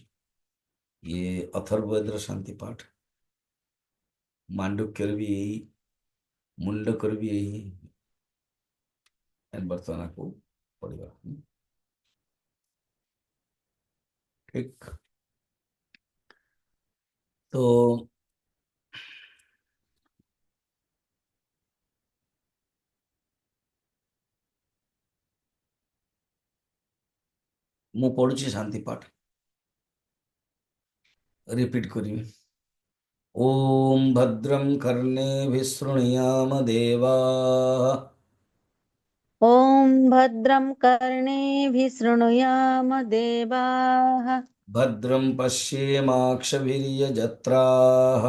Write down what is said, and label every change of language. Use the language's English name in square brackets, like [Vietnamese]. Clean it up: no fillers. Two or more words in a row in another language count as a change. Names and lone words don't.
[Hindi] ये अथर्ववेद शांति पाठ, मांडुक्य भी यही, मुंडकर भी यही, बर्तमान को पढ़ा। ठीक, तो [Odia] ମୁଁ ପଢୁଛି ଶାନ୍ତି ପାଠ [Hindi] रिपीट करिए। [Sanskrit] ओम भद्रं कर्णेभिः शृणुयाम देवाः ॐ भद्रं कर्णेभिः शृणुयाम देवाः भद्रं पश्येमाक्षभिर्यजत्राः